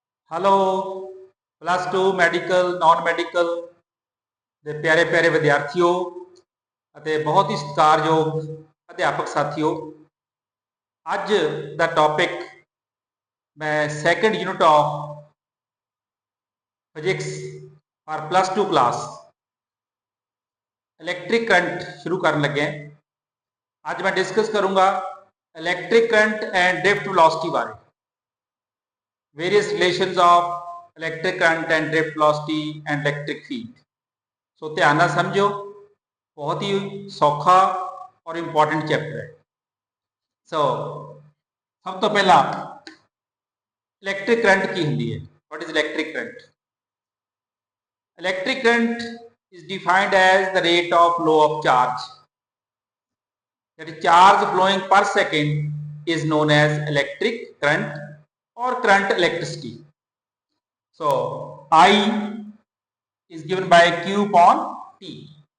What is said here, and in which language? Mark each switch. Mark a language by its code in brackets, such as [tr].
[pa] Hello plus 2 medical non medical ਦੇ ਪਿਆਰੇ ਪਿਆਰੇ ਵਿਦਿਆਰਥੀਓ ਅਤੇ ਬਹੁਤ ਹੀ ਸਤਿਕਾਰਯੋਗ ਅਧਿਆਪਕ ਸਾਥੀਓ, ਅੱਜ ਦਾ ਟੌਪਿਕ ਮੈਂ second unit of physics for plus 2 class electric current ਸ਼ੁਰੂ ਕਰਨ ਲੱਗਿਆ। ਅੱਜ ਮੈਂ ਡਿਸਕਸ ਕਰੂੰਗਾ electric current and drift velocity ਬਾਰੇ, [en] various relations of electric current and drift velocity and electric field। [pa] ਸੋ ਧਿਆਨ ਨਾਲ ਸਮਝੋ, ਬਹੁਤ ਹੀ ਸੌਖਾ ਔਰ ਇੰਪੋਰਟੈਂਟ ਚੈਪਟਰ ਹੈ। ਸੋ ਸਭ ਤੋਂ ਪਹਿਲਾਂ ਇਲੈਕਟ੍ਰਿਕ ਕਰੰਟ ਕੀ ਹੁੰਦੀ ਹੈ? [en] What is electric current? Electric current is defined as the rate of flow of charge, that is charge flowing per second is known as electric current or current electricity. So I is given by Q upon T.